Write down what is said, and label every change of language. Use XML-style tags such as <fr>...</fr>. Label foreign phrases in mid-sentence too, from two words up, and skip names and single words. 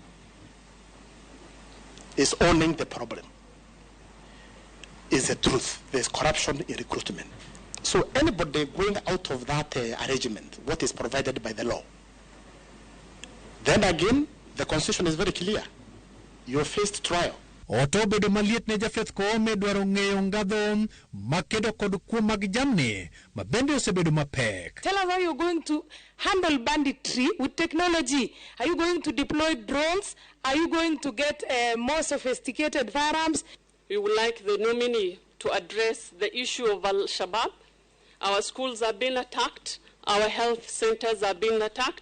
<en>It's owning the problem. Is the truth. There's corruption in recruitment. So anybody going out of that arrangement, what is provided by the law, then again, the constitution is very clear. You faced trial.</en> <luo>Otobedo maliet ne Jafeth Koome dwaro ng'eyo ngadho makedo kod kuo mag jamni mabende osebedo mapek.</luo> <en>Tell us how you're going to handle banditry with technology. Are you going to deploy drones? Are you going to get more sophisticated firearms? We would like the nominee to address the issue of Al-Shabaab. Our schools are being attacked. Our health centers are being attacked.</en>